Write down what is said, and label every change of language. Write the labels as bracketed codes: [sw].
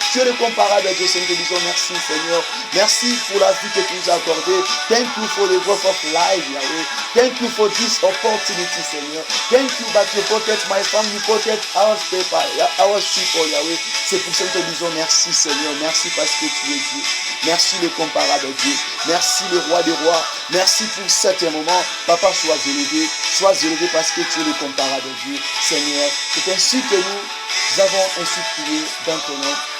[fr] Tu es le comparable à Dieu, Seigneur. Nous te disons merci, Seigneur. Merci pour la vie que tu nous as accordée. [en] Thank you for the growth of life, Yahweh. Thank you for this opportunity, Seigneur. Thank you that you protect my family, protect our people, Yahweh. [fr] C'est pour ça que nous te disons merci, Seigneur. Merci parce que tu es Dieu. Merci le comparable Dieu. Merci le roi des rois. Merci pour cet moment. Papa, sois élevé. Sois élevé parce que tu es le comparable Dieu. Seigneur, c'est ainsi que nous avons ainsi prié dans ton nom.